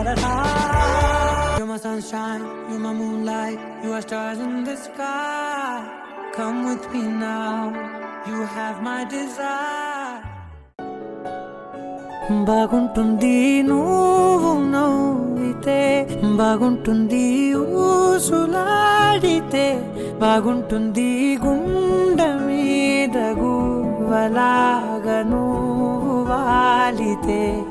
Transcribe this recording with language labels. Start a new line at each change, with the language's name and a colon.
English: You're my sunshine, you're my moonlight, you are stars in the sky. Come with me now, you have my desire.
Telugu: బాగుంటుంది నువ్వు నవ్వితే బాగుంటుంది ఊసులాడితే బాగుంటుంది గుండె మీద గువ్వలాగా నువ్వు వాలితే